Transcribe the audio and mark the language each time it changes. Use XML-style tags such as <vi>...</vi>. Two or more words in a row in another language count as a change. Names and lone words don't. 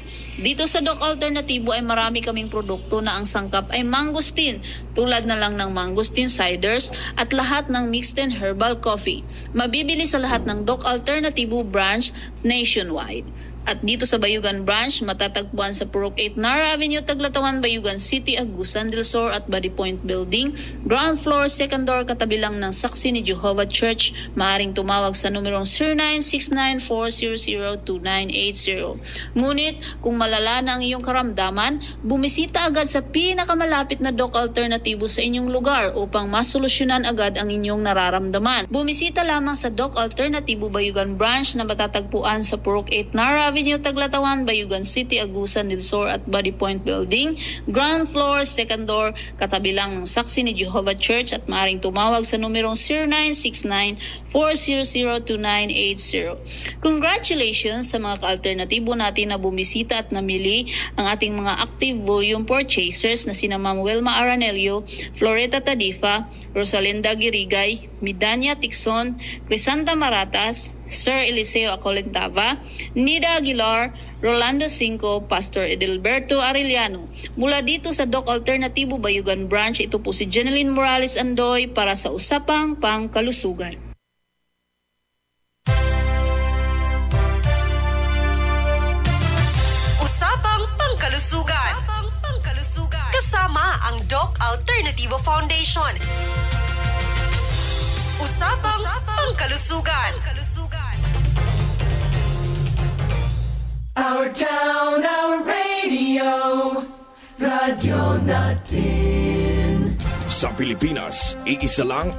<tl>Dito sa Doc Alternativo ay marami kaming produkto na ang sangkap ay mangustin, tulad na lang ng mangustin ciders at lahat ng</tl> <en>mixed and herbal coffee.</en> <tl>Mabibili sa lahat ng Doc Alternativo branch nationwide. At dito sa Bayugan Branch, matatagpuan sa Purok 8 Nara Avenue, Taglatawan, Bayugan City, Agusan del Sur at Body Point Building.</tl> <en>Ground floor, second door,</en> <tl>katabi lang ng Saksi ni Jehovah Church. Maaring tumawag sa numerong 0969-400-2980. Ngunit, kung malala na ang iyong karamdaman, bumisita agad sa pinakamalapit na Doc Alternativo sa inyong lugar upang masolusyonan agad ang inyong nararamdaman. Bumisita lamang sa Doc Alternativo Bayugan Branch na matatagpuan sa Purok 8 Nara Avenue, Taglatawan, Bayugan City, Agusan del Sur at Body Point Building.</tl> <en>Ground floor, second door,</en> <tl>katabi lang ng Saksi ni Jehovah Church at maaaring tumawag sa numerong 0969-400-2980. Congratulations sa mga ka-alternatibo natin na bumisita at namili ang ating mga</tl> <en>active volume purchasers</en> <tl>na sina Ma'am Wilma Aranelio, Floreta Tadifa, Rosalinda Girigay, Midania Tixon, Crisanta Maratas, Sir Eliseo Acolentava, Nida Aguilar, Rolando Cinco, Pastor Edelberto Arellano. Mula dito sa Doc Alternativo Bayugan Branch, ito po si Jeneline Morales Andoy para sa Usapang Pangkalusugan. Usapang Pangkalusugan. Kasama ang Doc Alternativo Foundation. Usapang Pangkalusugan.</tl> <en>Our town, our radio,</en> <tl>radyo natin. Sa Pilipinas, iisa lang</tl>